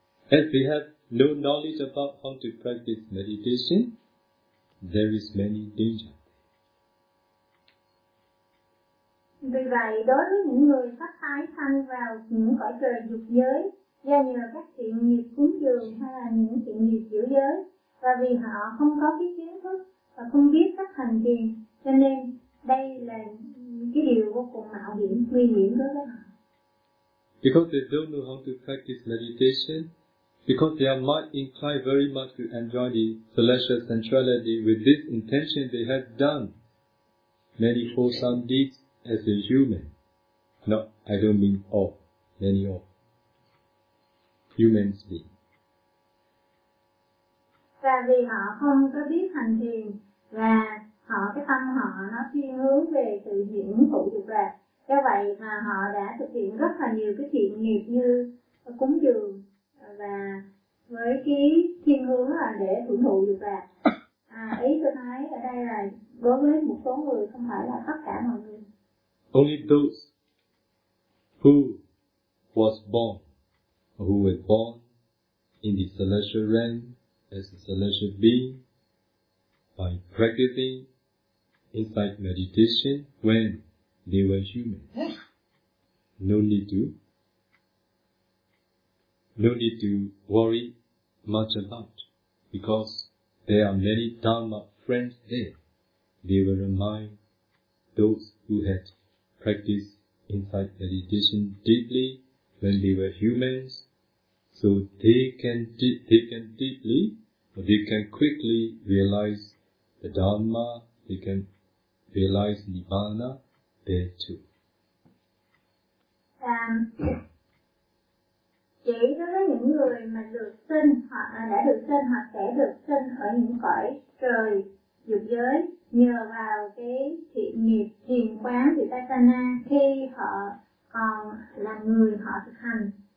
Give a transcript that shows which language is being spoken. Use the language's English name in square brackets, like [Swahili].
[English] As we have no knowledge about how to practice meditation, there is many danger. [Vietnamese] Vì vậy, đối với những người sắp tái sanh vào những cõi trời dục giới do nhờ các thiện nghiệp cúng dường hay là những thiện nghiệp giữ giới, và vì họ không có cái kiến thức và không biết cách hành thiền, cho nên đây là cái điều vô cùng mạo hiểm, nguy hiểm đối với họ. [English] Because they don't know how to practice meditation, because they are might inclined very much to enjoy the celestial sensuality with this intention, they have done many wholesome deeds as a human. No, I don't mean all, many all. Humans be. [Vietnamese] Và vì họ không có biết hành thiền và họ cái tâm họ nó thiên hướng về sự hưởng thụ dục lạc. Do vậy mà họ đã thực hiện rất là nhiều cái thiện nghiệp như cúng dường và với cái thiên hướng là để hưởng thụ dục lạc. Ý tôi nói ở đây là đối với một số người, không phải là tất cả mọi người. [English] Only those who was born, or who were born in the celestial realm as a celestial being, by practicing insight meditation when they were human. No need to worry much about, because there are many Dharma friends there. They will remind those who had practice insight meditation deeply when they were humans, so they can quickly realize the Dharma, they can realize Nibbana there too. [Vietnamese] Chỉ đối với những người mà được sinh hoặc đã được sinh hoặc sẽ được sinh ở những cõi trời dục giới nhờ vào cái thiện nghiệp thiền quán Vipassana khi họ còn là người họ thực hành,